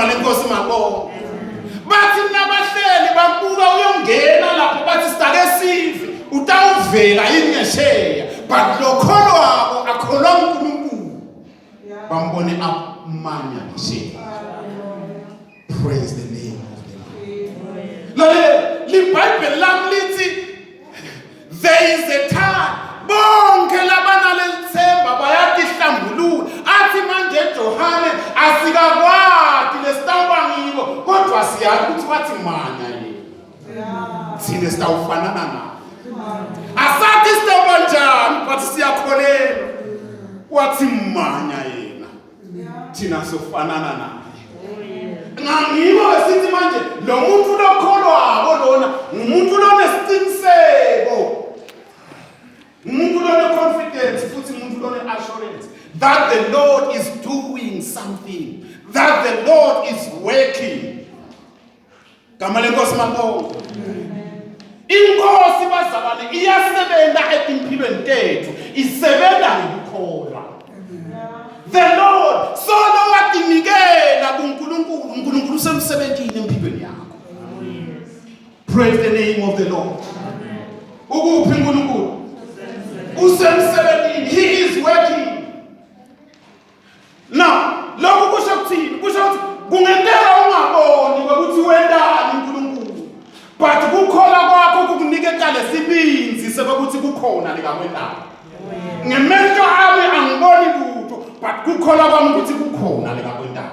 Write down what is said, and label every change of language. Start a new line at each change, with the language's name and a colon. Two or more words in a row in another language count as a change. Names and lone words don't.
Swati: lenkosi mabonke bathi nabahleli babuka uyongena lapho bathi sitake sive utawuvela yini ngesheya but lokholwako akholwa uNkulunkulu bambone amanya ngesheya.
English: Praise the name of the Lord.
Swati: LiBhayibheli lami lithi
English: there is a time
Swati: bonke labana lelithemba bayatihlambulula athi manje Johane asikakwati lesitawuba ngiko kodwa siyazi ukuthi wathi manya yini thina sitawufanana naye asathi sitawuba njani but siyakholelwa wathi manya yena thina sofanana naye Ngibo esithi manje lo muntu lokholwako lona umuntu lonesiqiniseko. Umuntu lone-confidence futhi umuntu lone-assurance
English: that the Lord is doing something, that the Lord is working.
Swati: Gama lenkosi mabonga. Inkosi bazalwane iyasebenza empilweni tethu, isebenza ngokukholwa.
English: The Lord
Swati: solo watinikela kuNkulunkulu, uNkulunkulu usemsebenzini empilweni yakho.
English: Praise the name of the Lord.
Swati: Ukuphi uNkulunkulu? Usemsebenzini,
English: he is working. Now,
Swati: lokhu kusho ukuthini? Kusho ukuthi kungenteka ungaboni ukuthi wendani uNkulunkulu. But kukholwa kwakho kukunikeza lesibinzi sokuthi kukhona likakwendalo. Ngemehlo ami angiboni lutho, but kukholwa kwami ukuthi kukhona likakwendalo.